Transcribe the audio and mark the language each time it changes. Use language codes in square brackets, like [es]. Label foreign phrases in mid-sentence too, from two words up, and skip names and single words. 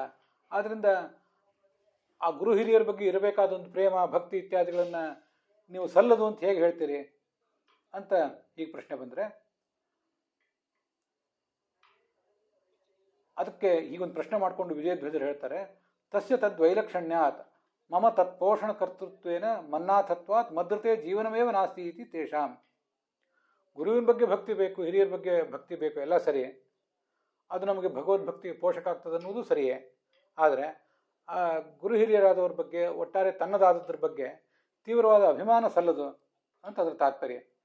[kn] ಆದ್ದರಿಂದ ಆ ಗುರು ಹಿರಿಯರ ಬಗ್ಗೆ ಇರಬೇಕಾದ ಒಂದು ಪ್ರೇಮ, ಭಕ್ತಿ ಇತ್ಯಾದಿಗಳನ್ನು ನೀವು ಸಲ್ಲದು ಅಂತ ಹೇಗೆ ಹೇಳ್ತೀರಿ ಅಂತ ಈಗ ಪ್ರಶ್ನೆ ಬಂದರೆ, ಅದಕ್ಕೆ ಹೀಗೊಂದು ಪ್ರಶ್ನೆ ಮಾಡಿಕೊಂಡು ವಿಜಯಧ್ವಜರು ಹೇಳ್ತಾರೆ, [sa] ತಸ್ಯ ತದ್ವೈಲಕ್ಷಣ್ಯಾತ್ ಮಮ ತತ್ಪೋಷಣ ಕರ್ತೃತ್ವೇನ ಮನ್ನಾಥತ್ವಾತ್ ಮದ್ರತೆ ಜೀವನಮೇವ ನಾಸ್ತಿ ಇತಿ ತೇಷಾಂ. [kn] ಗುರುವಿನ ಬಗ್ಗೆ ಭಕ್ತಿ ಬೇಕು, ಹಿರಿಯರ ಬಗ್ಗೆ ಭಕ್ತಿ ಬೇಕು, ಎಲ್ಲ ಸರಿ. ಅದು ನಮಗೆ ಭಗವದ್ಭಕ್ತಿಗೆ ಪೋಷಕ ಆಗ್ತದೆ ಅನ್ನೋದು ಸರಿಯೇ. ಆದರೆ ಆ ಗುರು ಹಿರಿಯರಾದವ್ರ ಬಗ್ಗೆ, ಒಟ್ಟಾರೆ ತನ್ನದಾದದ್ರ ಬಗ್ಗೆ ತೀವ್ರವಾದ ಅಭಿಮಾನ ಸಲ್ಲದು ಅಂತ ಅದರ ತಾತ್ಪರ್ಯ.